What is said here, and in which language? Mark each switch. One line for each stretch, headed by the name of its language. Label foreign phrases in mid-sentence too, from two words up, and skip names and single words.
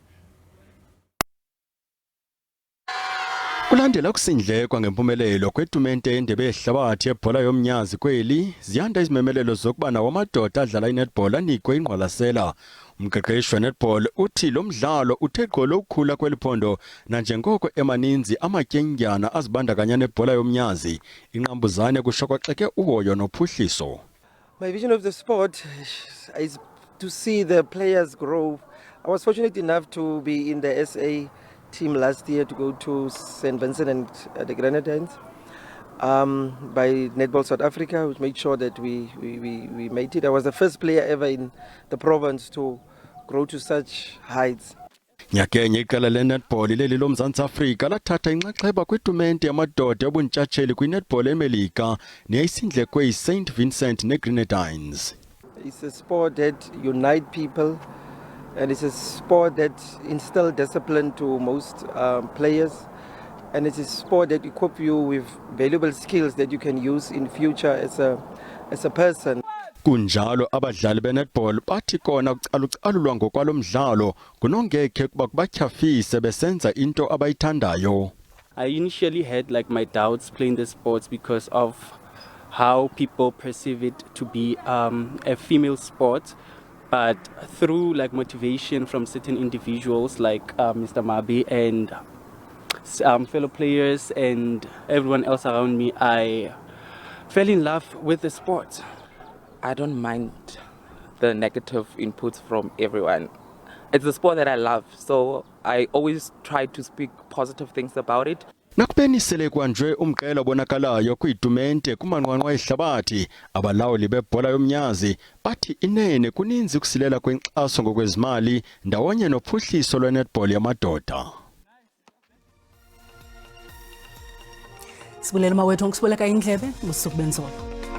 Xhosa: Kulandela ukusindlekwa ngempumelelo kwetumente yendebe yehlabathi yebhola yomnyazi kweli, ziyanda izimemelelo zokuba nawo amadoda adlala inetball anikwe ingqwalasela. Umqeqeshi wenetball uthi lo mdlalo uthe gqolo ukukhula kweliphondo nanjengoko emaninzi amatyendyana azibandakanya nebhola yomnyazi, inqambuzane kusho kwaxeke uhoyo nophuhliso.
English: My vision of the sport is to see the players grow. I was fortunate enough to be in the SA team last year to go to St. Vincent and the Grenadines by Netball South Africa, which made sure that we made it. I was the first player ever in the province to grow to such heights.
Xhosa: Nyakenye iqela lenetball leli loMzantsi Afrika lathatha inxaxheba kwitumente yamadoda yobuntshatsheli kwinetball eMelika neyayisindlekwe yiSt Vincent neGrenadines.
English: It's a sport that unites people. And it's a sport that instills discipline to most players. And it's a sport that equips you with valuable skills that you can use in future as a person.
Xhosa: Kunjalo abadlali benetball bathi kona ukucalucalulwa ngokwalo mdlalo kunongekhe kuba kubatyhafise besenza into abayithandayo.
English: I initially had my doubts playing the sports because of how people perceive it to be a female sport. but through like motivation from certain individuals like Mr. Mabi and fellow players and everyone else around me, I fell in love with the sport. I don't mind the negative inputs from everyone. It's a sport that I love, so I always try to speak positive things about it.
Xhosa: Nakubeni sele kwanjwe umqela obonakalayo kwitumente kumanqwanqwa ehlabathi, abalawuli bebhola yomnyazi bathi inene kuninzi ukusilela kwenkxaso ngokwezimali ndawonye nophuhliso lwenetball yamadoda. Sibulela mawethu ngisiboleka indlebe, usuku benzolo.